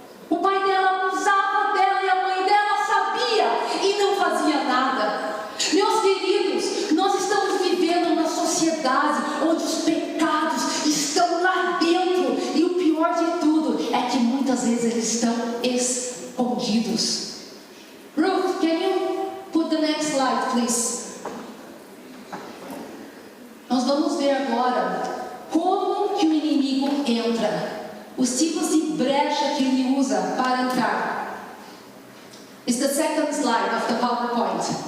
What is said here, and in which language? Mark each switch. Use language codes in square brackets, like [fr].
[pt] O pai dela abusava dela e a mãe dela sabia e não fazia nada. Meus queridos, nós estamos vivendo numa sociedade onde os pecados estão lá dentro, e o pior de tudo é que muitas vezes eles estão escondidos. [en] Ruth, can you put the next slide, please? [pt] Nós vamos ver agora como que o inimigo entra, os tipos de brecha que ele usa para entrar. [en] It's the second slide of the PowerPoint.